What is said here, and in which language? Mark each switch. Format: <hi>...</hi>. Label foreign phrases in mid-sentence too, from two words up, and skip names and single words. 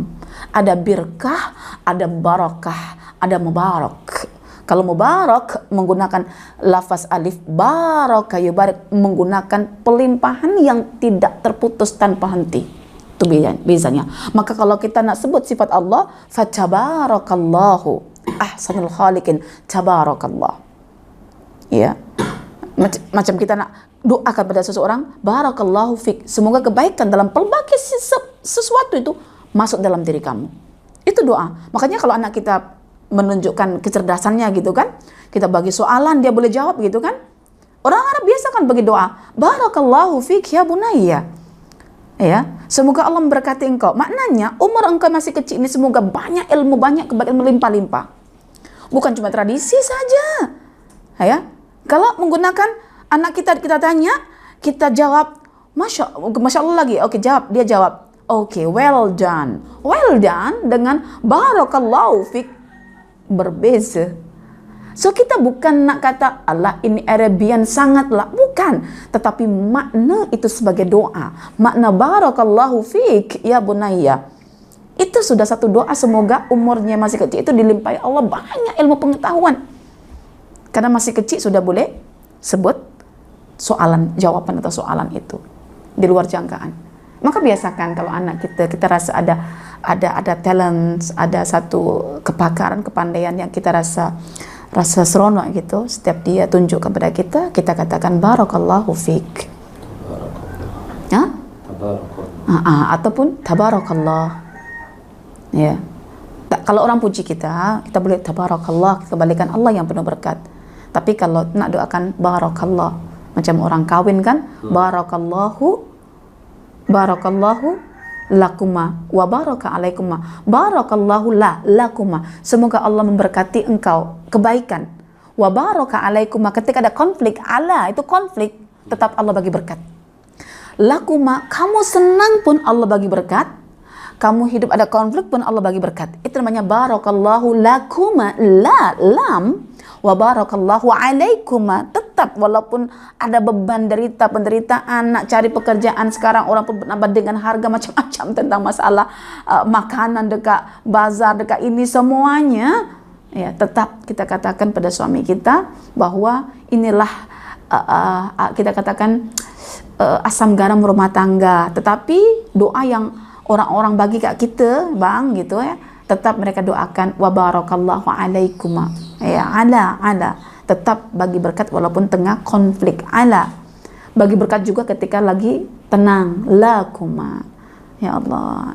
<ms>Ada birkah, ada barakah, ada mubarak. Kalau mubarak menggunakan lafaz alif, baraka yubarak menggunakan pelimpahan yang tidak terputus tanpa henti. Itu bezanya. Maka kalau kita nak sebut sifat Allah,</ms> <ar>فتبارك الله أحسن الخالقين,</ar> <ms>tabarakallah. Ya. Macam kita nak doakan pada seseorang,</ms> <ar>بارك الله فيك,</ar> <ms>semoga kebaikan dalam pelbagai sesuatu itu masuk dalam diri kamu. Itu doa. Makanya kalau anak kita menunjukkan kecerdasannya gitu kan, kita bagi soalan dia boleh jawab gitu kan. Orang Arab biasa kan bagi doa,</ms> <ar>بارك الله فيك يا بني.</ar> <ms>Ya, semoga Allah memberkati engkau. Maknanya umur engkau masih kecil ini semoga banyak ilmu, banyak kebaikan melimpah-limpah. Bukan cuma tradisi saja. Ya. Kalau menggunakan anak kita tanya, kita jawab Masya Allah lagi. Oke, jawab, dia jawab. Oke,</ms> <en>well done. Well done</en> <ms>dengan</ms> <ar>بارك الله فيك</ar> <ms>berbeza. So kita bukan nak kata Allah ini Arabian sangatlah, bukan, tetapi makna itu sebagai doa. Makna</ms> <ar>بارك الله فيك يا بني.</ar> <ms>Itu sudah satu doa, semoga umurnya masih kecil itu dilimpahi Allah banyak ilmu pengetahuan. Karena masih kecil sudah boleh sebut jawaban atau soalan itu di luar jangkaan. Maka biasakan kalau anak kita rasa ada talent, ada satu kepakaran, kepandaian yang kita rasa seronok gitu, setiap dia tunjuk kepada kita katakan</ms> <ar>بارك الله فيك.</ar> <ms>Ya? Ataupun tabarakallah. Ya. Kalau orang puji kita boleh tabarakallah, kita balikan Allah yang penuh berkat. Tapi kalau nak doakan barakallah, macam orang kawin kan,</ms> <ar>بارك الله لكما وبارك عليكما، بارك الله لكما,</ar> <ms>semoga Allah memberkati engkau kebaikan,</ms> <ar>وبارك عليكما,</ar> <ms>ketika ada konflik, itu konflik, tetap Allah bagi berkat. Lakuma, kamu senang pun Allah bagi berkat, kamu hidup ada konflik pun Allah bagi berkat. Itu namanya</ms> <ar>بارك الله لكما,</ar> <ms>lam,</ms> <ar>وبارك الله عليكما,</ar> <ms>tetap walaupun ada beban penderitaan, nak cari pekerjaan sekarang orang pun bernambah dengan harga macam-macam tentang masalah makanan dekat bazar, dekat ini semuanya, ya tetap kita katakan pada suami kita bahwa inilah kita katakan asam garam rumah tangga. Tetapi doa yang orang-orang bagi kat kita bang gitu ya, tetap mereka doakan</ms> <ar>وبارك الله عليكما,</ar> <ms>ya ala tetap bagi berkat walaupun tengah konflik, ala bagi berkat juga ketika lagi tenang, lakuma, ya Allah.</ms>